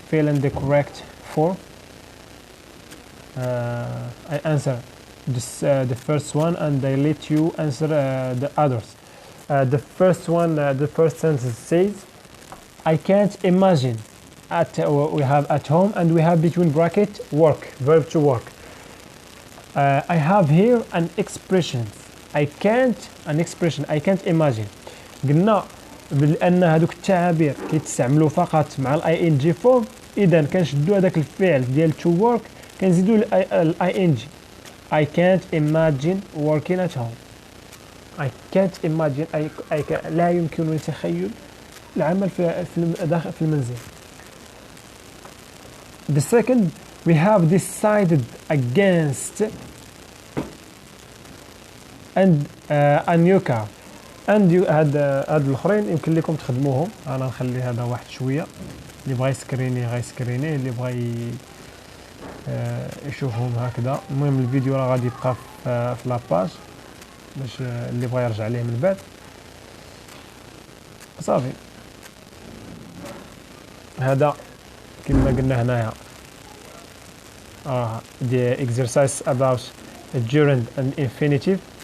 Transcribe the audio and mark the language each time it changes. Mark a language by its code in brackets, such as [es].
[en] Fill in the correct form. I answer this, the first one, and I let you answer the others. The first one, the first sentence says, I can't imagine. We have at home, and we have between bracket work, verb to work. I have here an expression. I can't imagine. [ar] قلنا بأن هذوك التعابير كيتستعملوا فقط مع الاي ان جي فورم، اذا كنشدوا هذاك الفعل ديال to work كنزيدوا الاي ان جي. [en] I can't imagine working at home. I can't imagine [ar] لا يمكنني تخيل العمل داخل في المنزل. [en] The second, we have decided against and a new car. and you [ar] هاد الاخرين يمكن لكم تخدموهم. انا نخلي هذا واحد شويه، اللي بغى يسكريني غيسكريني، اللي بغى يشوفهم هكذا. المهم الفيديو راه غادي يبقى في لاباج باش اللي بغى يرجع ليه من بعد. صافي، هذا كما قلنا هنايا [en] the exercise about gerund and infinitive.